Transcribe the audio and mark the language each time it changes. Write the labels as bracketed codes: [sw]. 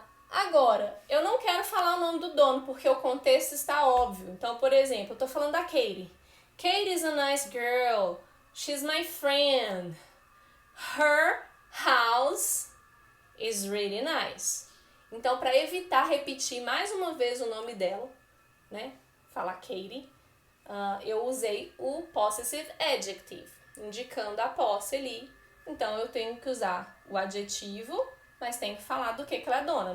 [pt] Agora, eu não quero falar o nome do dono porque o contexto está óbvio. Então, por exemplo, eu tô falando da Katie. [en] Katie is a nice girl. She's my friend. Her house is really nice. [pt] Então, para evitar repetir mais uma vez o nome dela, né? Falar Katie, eu usei o [en] possessive adjective, [pt] indicando a posse ali. Então, eu tenho que usar o adjetivo, mas tenho que falar do que ela é dona.